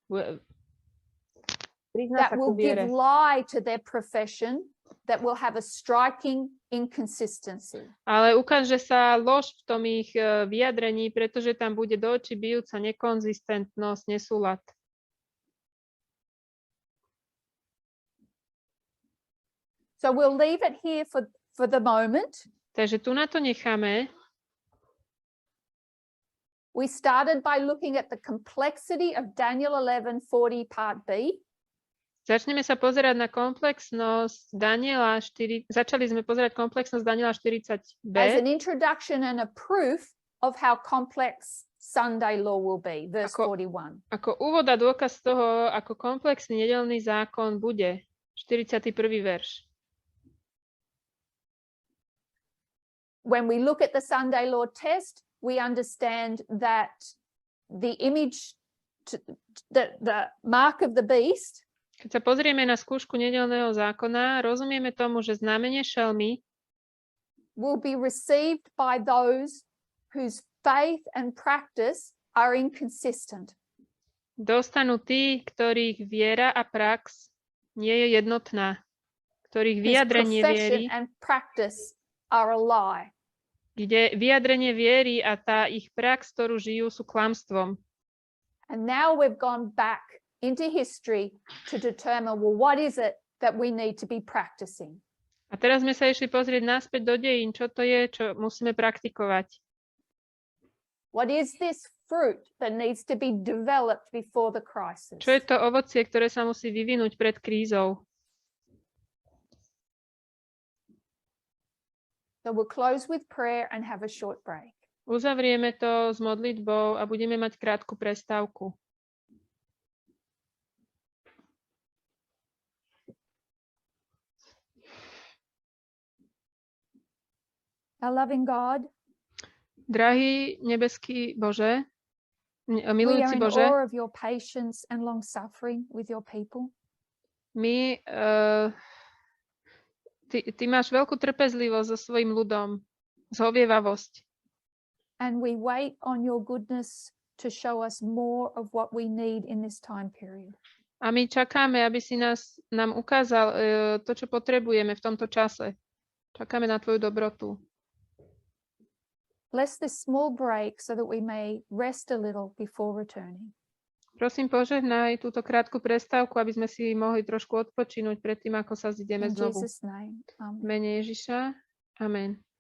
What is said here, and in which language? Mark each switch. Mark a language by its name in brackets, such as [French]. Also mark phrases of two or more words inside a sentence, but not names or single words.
[English] That will give lie to their profession, that will have a striking inconsistency. [Slovak] Ale ukáže sa lož v tom ich vyjadrení, pretože tam bude do očí bijúca nekonzistentnosť, nesúlad. [English] So we'll leave it here for the moment. [Slovak] Takže tu na to necháme. [English] We started by looking at the complexity of Daniel 11:40 part B. [Slovak] Začneme sa pozerať na komplexnosť Daniela 4. Začali sme pozerať komplexnosť Daniela 40b. [English] As an introduction and a proof of how complex Sunday law will be, verse 41. [Slovak] Ako úvod a dôkaz toho, ako komplexný nedeľný zákon bude, 41. verš. [English] When we look at the Sunday law test, we understand that the image, the mark of the beast. [Slovak] Keď sa pozrieme na skúšku nedeľného zákona, rozumieme tomu, že znamenie šelmy [English] will be received by those whose faith and practice are inconsistent. [Slovak] Dostanú tí, ktorých viera a prax nie je jednotná, ktorých vyjadrenie viery [English] and practice are a lie. [Slovak] Kde vyjadrenie viery a tá ich prax, ktorú žijú, sú klamstvom. [English] And now we've gone back into history to determine, well, what is it that we need to be practicing? [Slovak] A teraz sme sa išli pozrieť naspäť do dejín, čo to je, čo musíme praktikovať. [English] What is this fruit that needs to be developed before the crisis? [Slovak] Čo je to ovocie, ktoré sa musí vyvinúť pred krízou? [English] So we'll close with prayer and have a short break. [Slovak] Uzavrieme to s modlitbou a budeme mať krátku prestávku. [English] Our loving God, [Slovak] drahý nebeský Bože, milujúci Bože, my Ty máš veľkú trpezlivosť so svojím ľudom, zhovievavosť. [English] And we wait on your goodness to show us more of what we need in this time period. [Slovak] A my čakáme, aby si nám ukázal to, čo potrebujeme v tomto čase. Čakáme na tvoju dobrotu. [English] Bless this small break so that we may rest a little before returning. [Slovak] Prosím, požehnaj túto krátku prestávku, aby sme si mohli trošku odpočinúť pred tým, ako sa zideme znovu. V mene Ježiša. Amen.